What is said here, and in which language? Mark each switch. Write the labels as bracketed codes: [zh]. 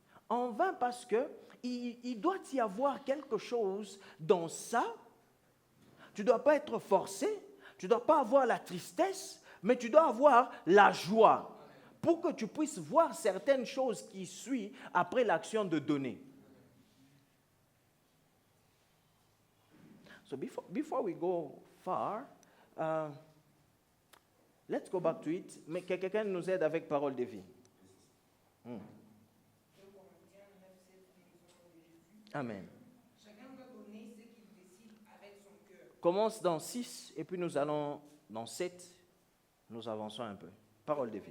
[fr] En vain parce que il doit y avoir quelque chose dans ça. Tu ne dois pas être forcé, tu ne dois pas avoir la tristesse, mais tu dois avoir la joie pour que tu puisses voir certaines choses qui suivent après l'action de donner. [en] So before we go far, let's go back to it. [fr] Mais que quelqu'un nous aide avec parole de vie. Amen. Chacun doit donner ce qu'il décide avec son cœur. Commence dans 6 et puis nous allons dans 7. Nous avançons un peu. Parole de vie.